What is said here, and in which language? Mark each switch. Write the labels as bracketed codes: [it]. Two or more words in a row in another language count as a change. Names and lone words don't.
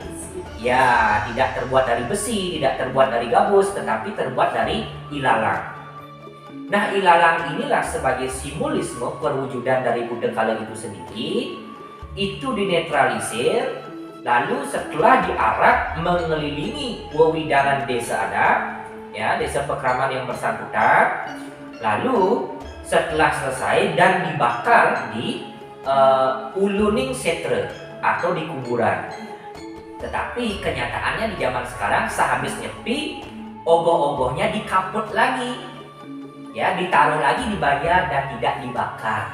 [id] Ya, tidak terbuat dari besi, tidak terbuat dari gabus, tetapi terbuat dari ilalang. Nah, ilalang inilah sebagai simbolisme perwujudan dari Buddha Kala itu sendiri, itu dinetralisir. Lalu setelah diarak mengelilingi wewidangan desa adat, ya, desa pekraman yang bersangkutan. Lalu setelah selesai dan dibakar di [ban] uluning setre [id] atau di kuburan. Tetapi kenyataannya di zaman sekarang sehabis nyepi, ogoh-ogohnya dikaput lagi, ya, ditaruh lagi di Banjar dan tidak dibakar.